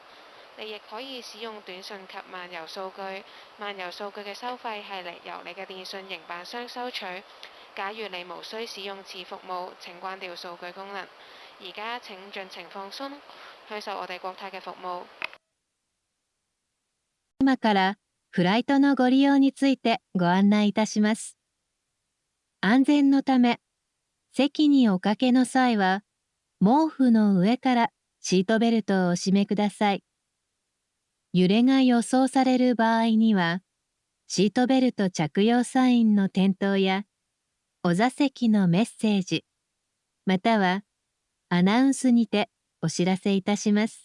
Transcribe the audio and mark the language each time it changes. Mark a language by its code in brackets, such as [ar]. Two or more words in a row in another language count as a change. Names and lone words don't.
[yue] 你亦可以使用短信及漫遊數據。漫遊數據嘅收費係由你嘅電信營辦商收取。假如你無需使用此服務，請關掉數據功能。而家請盡情放鬆，享受我哋國泰嘅服務。 [ja] 今からフライトのご利用についてご案内いたします。安全のため、席におかけの際は、毛布の上からシートベルトをお締めください。揺れが予想される場合には、シートベルト着用サインの点灯や、お座席のメッセージ、またはアナウンスにてお知らせいたします。